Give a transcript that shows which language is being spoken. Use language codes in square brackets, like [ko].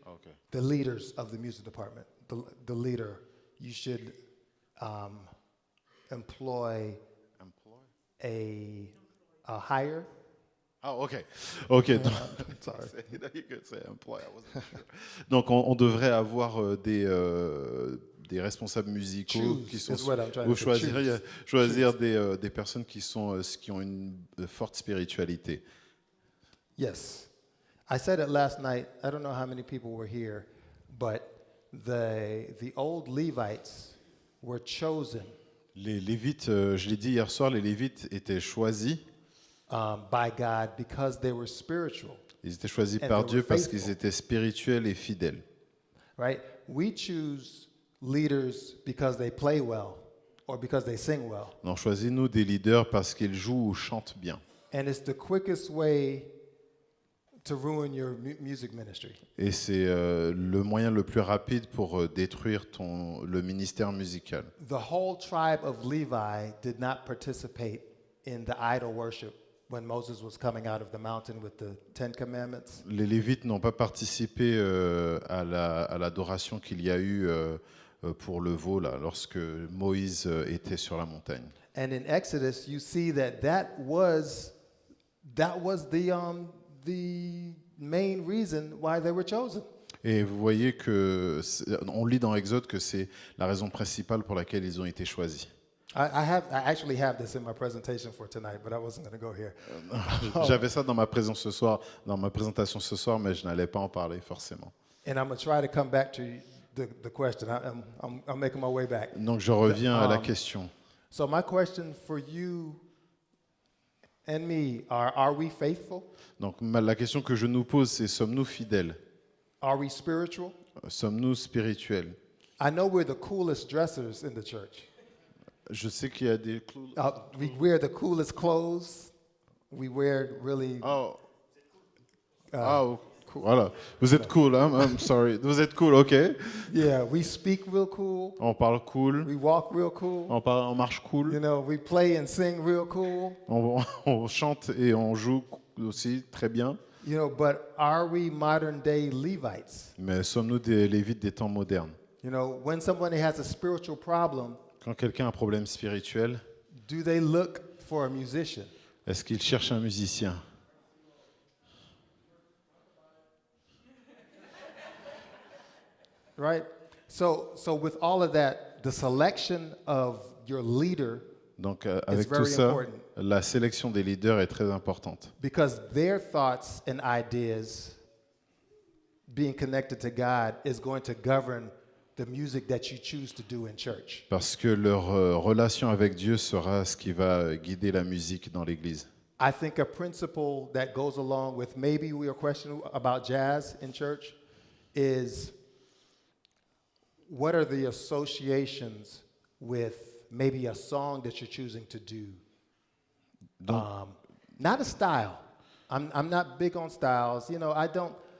[en] okay. the leaders of the music department, the leader, you should employ a hire. Oh, ok. Ok. Sorry. You could say employ, I wasn't sure. [fr] Donc, on devrait avoir des responsables musicaux qui sont ou choisir des personnes qui ont une forte spiritualité. [en] Yes. I said it last night. I don't know how many people were here, but the old Levites were chosen. [fr] Les Lévites, je l'ai dit hier soir, les Lévites étaient choisis [en] by God because they were spiritual. [fr] Ils étaient choisis par Dieu parce qu'ils étaient spirituels et fidèles. [en] Right? We choose leaders because they play well or because they sing well. [fr] On choisit nous des leaders parce qu'ils jouent ou chantent bien. [en] And it's the quickest way to ruin your music ministry. [fr] Et c'est le moyen le plus rapide pour détruire le ministère musical. [en] The whole tribe of Levi did not participate in the idol worship when Moses was coming out of the mountain with the 10 commandments. [fr] Les Lévites n'ont pas participé à l'adoration qu'il y a eu pour le veau là, lorsque Moïse était sur la montagne. [en] And in Exodus, you see that was the main reason why they were chosen. [fr] Et vous voyez que on lit dans Exode que c'est la raison principale pour laquelle ils ont été choisis. [en] I actually have this in my presentation for tonight, but I wasn't going to go here. [fr] J'avais ça dans ma présentation ce soir, mais je n'allais pas en parler forcément. [en] And I'm going to try to come back to the question. I'm making my way back. [fr] Donc je reviens à la question. [en] So my question for you and me are we faithful? [fr] Donc la question que je nous pose, c'est sommes-nous fidèles? [en] Are we spiritual? [fr] Sommes-nous spirituels? [en] I know we're the coolest dressers in the church. [fr] Je sais qu'il y a des... [en] We wear the coolest clothes. We wear really... Oh. [fr] Cool. Voilà. Vous êtes cool, hein? [en] I'm sorry. [fr] Vous êtes cool, ok. [en] Yeah, we speak real cool. [fr] On parle cool. [en] We walk real cool. [fr] On marche cool. [en] You know, we play and sing real cool. [fr] On chante et on joue aussi très bien. [en] You know, but are we modern day Levites? [fr] Mais sommes-nous des Lévites des temps modernes? [en] You know, when somebody has a spiritual problem, [fr] Quand quelqu'un a un problème spirituel, [en] do they look for a musician? [fr] est-ce qu'il cherche un musicien? [en] Right? So with all of that, the selection of your leader, [fr] Donc avec [en] very [fr] tout ça, [en] important. [fr] la sélection des leaders est très importante. [en] because their thoughts and ideas being connected to God is going to govern the music that you choose to do in church. [fr] Parce que leur relation avec Dieu sera ce qui va guider la musique dans l'Église. [en] I think a principle that goes along with maybe we are questioning about jazz in church is what are the associations with maybe a song that you're choosing to do? Not a style. I'm not big on styles. You know, I don't.